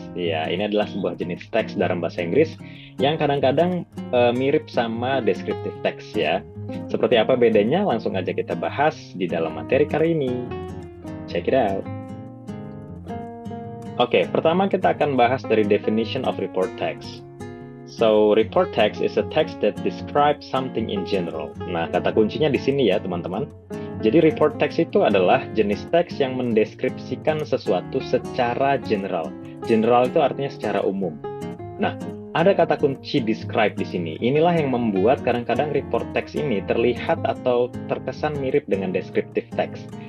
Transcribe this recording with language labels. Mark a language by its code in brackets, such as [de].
[id] Ya, ini adalah sebuah jenis teks dalam bahasa Inggris yang kadang-kadang mirip sama descriptive text ya. Seperti apa bedanya? Langsung aja kita bahas di dalam materi kali ini. [en] Check it out. [id] Oke, pertama kita akan bahas dari definition of report text. [en] So, report text is a text that describes something in general. [id] Nah, kata kuncinya di sini ya, teman-teman. Jadi, report text itu adalah jenis teks yang mendeskripsikan sesuatu secara general. General itu artinya secara umum. Nah, ada kata kunci describe di sini. Inilah yang membuat kadang-kadang report text ini terlihat atau terkesan mirip dengan descriptive text.